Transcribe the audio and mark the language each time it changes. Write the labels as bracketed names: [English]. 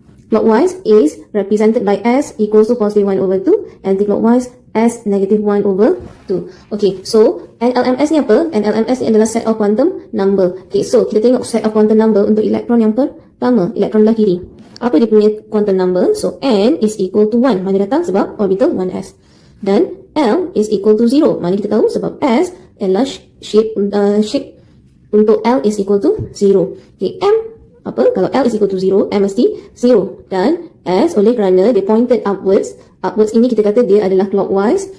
[English] Clockwise is represented by S equals to positive 1 over 2. Anti-clockwise S negative 1 over 2. Okay, so NLMS [Malay] ni apa? [English] NLMS [Malay] ni adalah [English] set of quantum number. [Malay] Okay, so kita tengok [English] set of quantum number [Malay] untuk elektron yang pertama, elektron belah kiri. Apa dia punya [English] quantum number? So N is equal to 1. [Malay] Mana datang? Sebab orbital 1s. Dan [English] L is equal to 0. [Malay] Mana kita tahu? Sebab S adalah [English] shape [Malay] untuk [English] L is equal to 0. [Malay] Okay, M apa? Kalau [English] L is equal to 0, M [Malay] mesti [English] 0. [Malay] Dan S oleh kerana dia [English] pointed upwards. [Malay] Upwards ini kita kata dia adalah clockwise.